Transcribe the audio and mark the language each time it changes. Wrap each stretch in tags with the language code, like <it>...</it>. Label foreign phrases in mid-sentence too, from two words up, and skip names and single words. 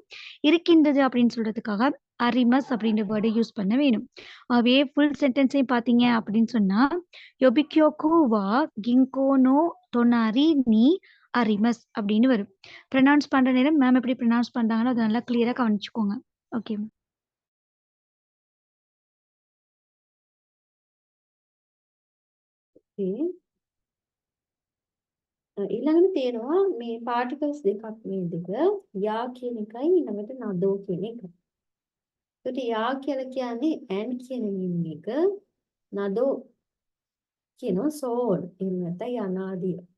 <ta>இருக்கின்றது அப்படின்னு சொல்றதுக்காக அரிமஸ் அப்படின்ற வேர்டை யூஸ் பண்ண வேணும். ஆகவே</ta> <en>full sentence</en> <ta>பார்த்தீங்க அப்படின்னு சொன்னா,</ta> <ja>郵便局 は 銀行 の 隣 に あります</ja> <ta>அப்படின்னு வரும். ப்ரொனவுன்ஸ் பண்ற நேரம் மேம் எப்படி ப்ரொனவுன்ஸ் பண்றாங்களோ அதை நல்லா கிளியரா கவனிச்சுக்கோங்க. ஓகே.</ta> <si>ඊළඟට තියෙනවා මේ particles දෙකක් මේ දෙක යා කියන එකයි ඊළඟට නදෝ කියන එක. ඒකට යා කියලා කියන්නේ and කියන meaning එක, නදෝ කියනවා soul එහෙම නැත්නම් යනාදිය.</si>